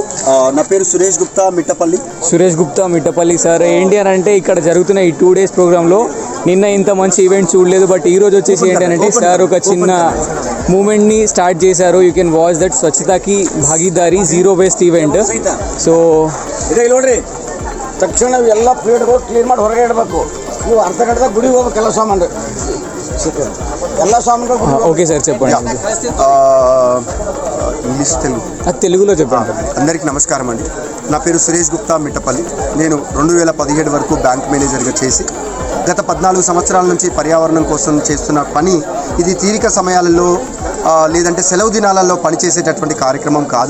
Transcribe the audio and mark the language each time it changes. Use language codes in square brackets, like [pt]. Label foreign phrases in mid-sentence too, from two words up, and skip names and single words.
[te] నా పేరు సురేష్ గుప్తా మిట్టపల్లి. సార్ ఏంటి అని అంటే ఇక్కడ జరుగుతున్న ఈ 2 days ప్రోగ్రాంలో నిన్న ఇంత మంచి ఈవెంట్ చూడలేదు, బట్ ఈ రోజు వచ్చేసి ఏంటి అంటే సార్ ఒక చిన్న మూమెంట్ని స్టార్ట్ చేశారు. [en] you can watch that స్వచ్ఛతాకి భాగీదారి zero waste event. [te] సో [kn] ನೋಡ್ರಿ ತಕ್ಷಣ ಎಲ್ಲ ಪ್ಲೇಟ್ಗಳು ಕ್ಲೀನ್ ಮಾಡಿ ಹೊರಗೆ ಇಡಬೇಕು. ನೀವು ಅರ್ಧ ಗಂಟೆದಾಗ ಗುಡಿಗೆ ಹೋಗ್ಬೇಕು ಎಲ್ಲ ಸಾಮಾನು [te] ఓకే సార్ చెప్పండి. ఇంగ్లీష్ తెలుగులో చెప్పండి. అందరికీ నమస్కారం అండి. నా పేరు సురేష్ గుప్తా మిట్టపల్లి. నేను 2017 వరకు బ్యాంక్ మేనేజర్గా చేసి గత 14 సంవత్సరాల నుంచి పర్యావరణం కోసం చేస్తున్న పని ఇది తీరిక సమయాలలో లేదంటే సెలవు దినాలలో పనిచేసేటటువంటి కార్యక్రమం కాదు.